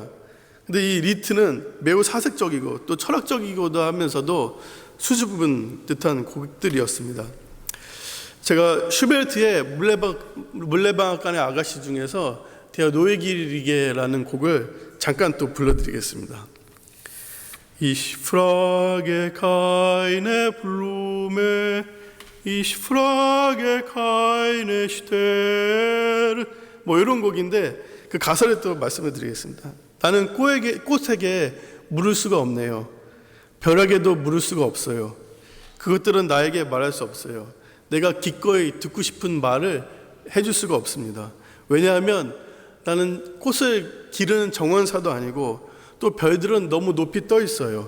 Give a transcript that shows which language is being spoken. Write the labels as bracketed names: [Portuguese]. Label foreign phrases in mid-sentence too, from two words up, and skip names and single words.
[Korean] 근데 이 리트는 매우 사색적이고 또 철학적이기도 하면서도 수줍은 듯한 곡들이었습니다. 제가 슈베르트의 물레방앗간의 아가씨 중에서 대어 노에기리게라는 곡을 잠깐 또 불러드리겠습니다. [German] Ich frage keine Blume, ich frage keine Sterne, [Korean] 이런 곡인데 그 가사를 또 말씀을 드리겠습니다. 나는 꽃에게 물을 수가 없네요. 벼락에도 물을 수가 없어요. 그것들은 나에게 말할 수 없어요. 내가 기꺼이 듣고 싶은 말을 해줄 수가 없습니다. 왜냐하면 나는 꽃을 기르는 정원사도 아니고 또 별들은 너무 높이 떠 있어요.